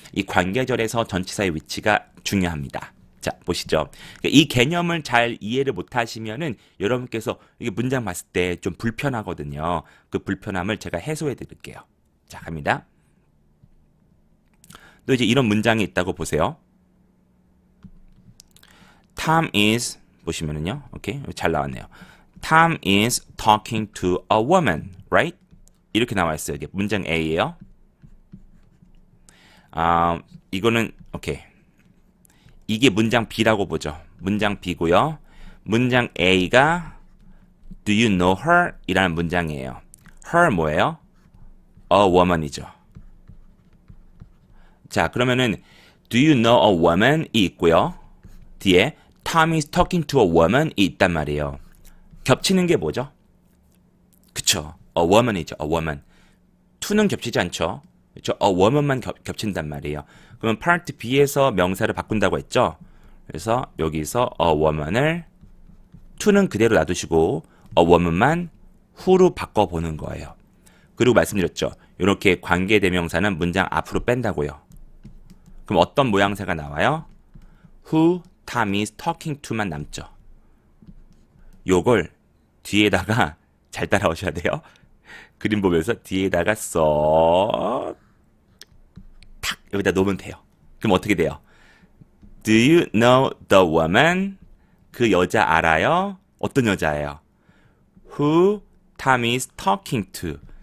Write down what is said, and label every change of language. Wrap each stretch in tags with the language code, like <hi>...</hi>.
<ko>이 관계절에서 전치사의 위치가 중요합니다. 자, 보시죠. 이 개념을 잘 이해를 못하시면은 여러분께서 이게 문장 봤을 때 좀 불편하거든요. 그 불편함을 제가 해소해 드릴게요. 자, 갑니다. 또 이제 이런 문장이 있다고 보세요.</ko> <en>Tom is</en> <ko>보시면은요. 오케이. 잘 나왔네요.</ko> <en>Tom is talking to a woman, right?</en> <ko>이렇게 나와 있어요. 이게 문장 A예요. 이거는 오케이. 이게 문장 B라고 보죠. 문장 B고요. 문장 A가</ko> <en>Do you know her?</en> <ko>이라는 문장이에요. her 뭐예요?</ko> <en>A woman</en> <ko>이죠. 자, 그러면은</ko> <en>Do you know a woman?</en> <ko>이 있고요. 뒤에</ko> <en>Tom is talking to a woman</en> <ko>이 있단 말이에요. 겹치는 게 뭐죠? 그쵸.</ko> <en>A woman</en> <ko>이죠. A woman. to는 겹치지 않죠. 그렇죠?</ko> <en>A woman</en> <ko>만 겹친단 말이에요. 그러면 part B에서 명사를 바꾼다고 했죠. 그래서 여기서</ko> <en>a woman</en> <ko>을 to는 그대로 놔두시고 a woman만 who로 바꿔보는 거예요. 그리고 말씀드렸죠. 이렇게 관계대명사는 문장 앞으로 뺀다고요. 그럼 어떤 모양새가 나와요?</ko> <en>Who Tom is talking to만</en> <ko>남죠. 요걸 뒤에다가 잘 따라오셔야 돼요. 그림 보면서 뒤에다가 쏙 탁 여기다 놓으면 돼요. 그럼 어떻게 돼요?</ko> <en>Do you know the woman?</en> <ko>그 여자 알아요? 어떤 여자예요?</ko> <en>Who Tom is talking to.</en>